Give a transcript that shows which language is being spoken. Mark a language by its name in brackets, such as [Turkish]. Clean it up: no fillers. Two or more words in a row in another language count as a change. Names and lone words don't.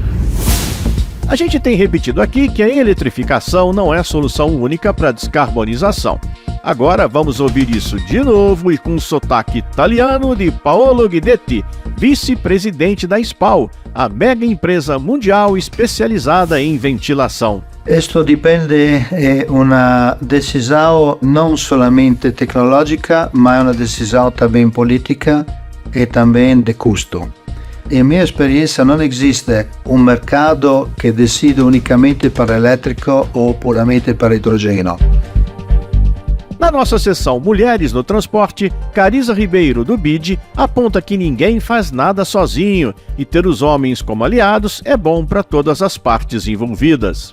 [Portuguese] A gente tem repetido aqui que a eletrificação não é a solução única para a descarbonização. Agora vamos ouvir isso de novo e com o sotaque italiano de Paolo Guidetti, vice-presidente da SPAL, a mega empresa mundial especializada em ventilação. [Italian] Questo dipende, è una decisão non solamente tecnologica, ma è una decisão [Portuguese] também política e também de custo. [Italian] In mia esperienza non esiste un mercato che decide unicamente [Portuguese] para elétrico ou puramente para hidrogênio. Na nossa seção Mulheres no Transporte, Carisa Ribeiro, do BID, aponta que ninguém faz nada sozinho e ter os homens como aliados é bom para todas as partes envolvidas.